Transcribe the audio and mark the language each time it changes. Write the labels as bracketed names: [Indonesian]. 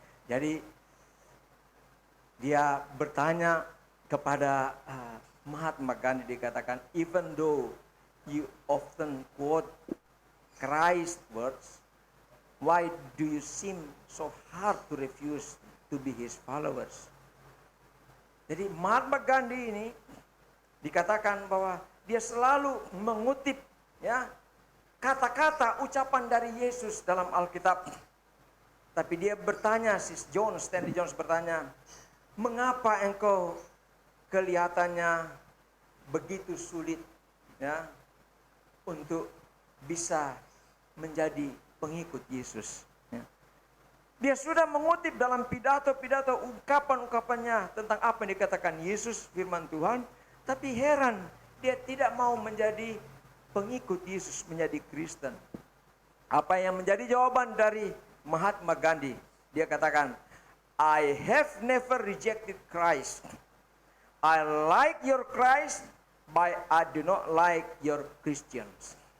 [Indonesian] Jadi dia bertanya kepada Mahatma Gandhi, dikatakan, [English] even though you often quote Christ's words, why do you seem so hard to refuse to be his followers? [Indonesian] Jadi Mahatma Gandhi ini dikatakan bahwa dia selalu mengutip, ya, kata-kata ucapan dari Yesus dalam Alkitab. Tapi dia bertanya, Stanley Jones bertanya, mengapa engkau kelihatannya begitu sulit, ya, untuk bisa menjadi pengikut Yesus, ya. Dia sudah mengutip dalam pidato-pidato ungkapan-ungkapannya tentang apa yang dikatakan Yesus, firman Tuhan, tapi heran dia tidak mau menjadi pengikut Yesus, menjadi Kristen. Apa yang menjadi jawaban dari Mahatma Gandhi? Dia katakan, [English] I have never rejected Christ. I like your Christ, but I do not like your Christians.